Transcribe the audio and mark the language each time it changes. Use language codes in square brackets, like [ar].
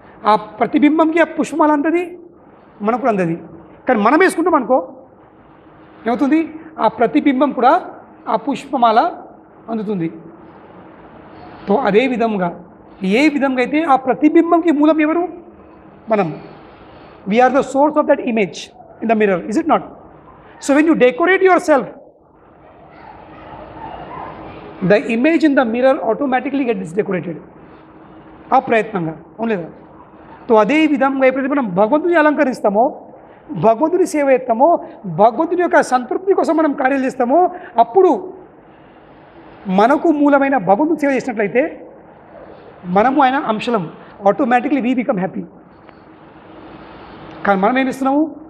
[te] ఆ ప్రతిబింబంకి ఆ పుష్పమాల అంతది, మనకు అందది. కానీ మనం వేసుకుంటాం అనుకో ఏమవుతుంది? ఆ ప్రతిబింబం కూడా ఆ పుష్పమాల అందుతుంది. తో అదే విధంగా ఏ విధంగా అయితే ఆ ప్రతిబింబంకి మూలం ఎవరు? మనం. [en] We are the source of that image in the mirror, is it not? So when you decorate yourself, the image in the mirror automatically gets decorated. [te] ఆ ప్రయత్నంగా, అవును లేదా? తో అదే విధంగా ఎప్పుడైతే మనం భగవంతుని అలంకరిస్తామో, భగవంతుని సేవ చేస్తామో, భగవంతుని యొక్క సంతృప్తి కోసం మనం కార్యాలు చేస్తామో, అప్పుడు మనకు మూలమైన భగవంతుని సేవ చేసినట్లయితే మనము ఆయన అంశలం, [en] Automatically we become happy. [te] కానీ మనం ఏమి ఇస్తున్నాము?